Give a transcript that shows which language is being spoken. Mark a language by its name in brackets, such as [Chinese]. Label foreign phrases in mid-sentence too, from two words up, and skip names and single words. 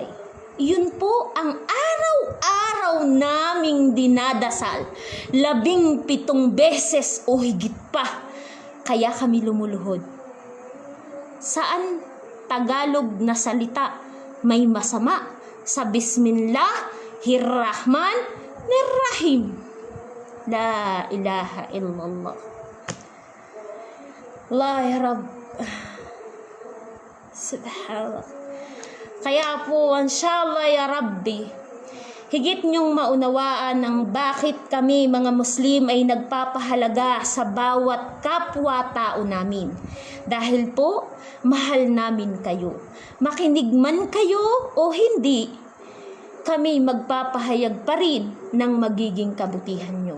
[Filipino] Yun po ang araw-araw naming dinadasal. 17 beses o higit pa. Kaya kami lumuluhod. Saan Tagalog na salita may masama? Sa [Arabic] بسم الله الرحمن الرحيم. لا إله إلا الله الله يا رب. [Filipino] Subhanallah. Kaya po, [Arabic] إن شاء الله يا ربي, [Filipino] higit niyong maunawaan ng bakit kami mga Muslim ay nagpapahalaga sa bawat kapwa-tao namin. Dahil po, mahal namin kayo. Makinig man kayo o hindi, kami magpapahayag pa rin ng magiging kabutihan nyo.